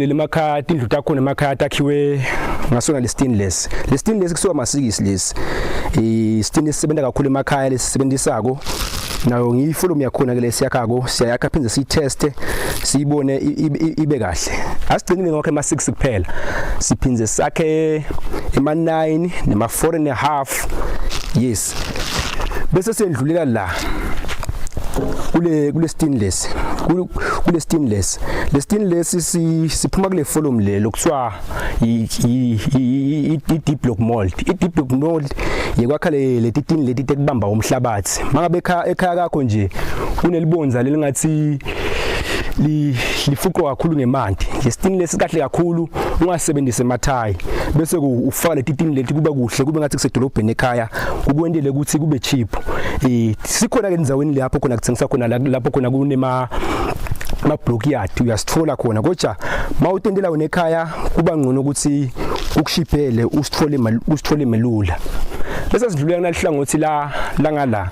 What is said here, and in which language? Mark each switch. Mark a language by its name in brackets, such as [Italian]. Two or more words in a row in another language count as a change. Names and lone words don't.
[Swati] leli emakhaya indlu takho nemakhaya takhiwe ngasona le stainless kusuka masikisi lesi stainless sisebenza kakhulu emakhaya lesisebenzisako nayo ngiyifollow yakhona ke lesiyakako siyayakha phindze siyiteste siyibone ibe kahle asigcinile ngokho ema6 kuphela siphindze sakhe ema9 nema4.5 yes bese sendlulela la kule stainless le stainless siphuma kule volume le lokuthiwa i [English] deep block mold [Swati] yekwakha le tin leti tekubamba umhlabathi mangabe ekhaya kakho nje kunelibonza lelingathi lifuqwa kakhulu ngemanti le stainless kahle kakhulu ungasebenzise emathaya bese ufaka le tin leti kuba kuhle kube ngathi kusedolobheni ekhaya kukwendele ukuthi kube cheap sikhona ke indzaweni lapho khona kuthengisa khona lapho khona kunema blokyard uyasithola khona kodwa mawutendela wena ekhaya kuba ngcono ukuthi ukushiphele usithole melula bese sidlulela nalihlangothi la ngala